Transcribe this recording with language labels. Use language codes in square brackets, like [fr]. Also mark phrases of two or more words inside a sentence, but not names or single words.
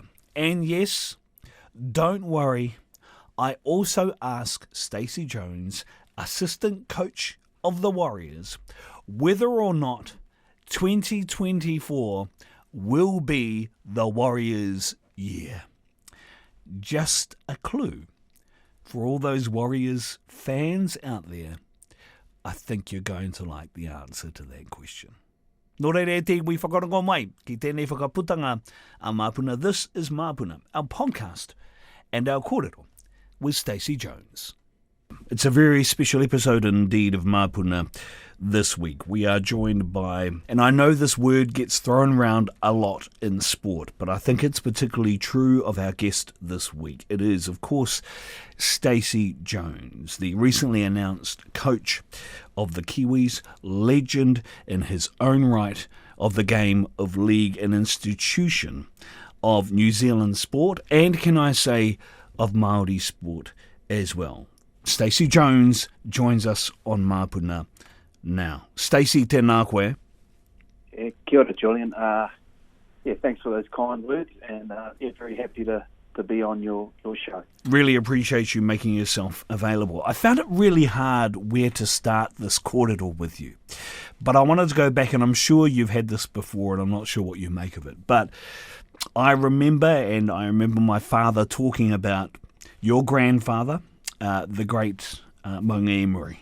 [en] And yes, don't worry, I also ask Stacey Jones, assistant coach of the Warriors, whether or not 2024 will be the Warriors' year. Just a clue for all those Warriors fans out there. I think you're going to like the answer to that question. [mi] Nō reire te wi whakarongo mai, ki tēnei whakaputanga a Māpuna. [en] This is Māpuna, our podcast and our kōrero with Stacey Jones. It's a very special episode indeed of Māpuna this week. We are joined by, and I know this word gets thrown around a lot in sport, but I think it's particularly true of our guest this week. It is, of course, Stacey Jones, the recently announced coach of the Kiwis, legend in his own right of the game of league, an institution of New Zealand sport, and can I say, of Māori sport as well. Stacey Jones joins us on Māpuna now. [mi] Stacey, tēnā koe. Kia ora, Julian. [en] Thanks for those kind words, and very happy to be on your show. Really appreciate you making yourself available. I found it really hard where to start this kōrero with you, but I wanted to go back, and I'm sure you've had this before, and I'm not sure what you make of it, but I remember my father talking about your grandfather, the great Manga Emery.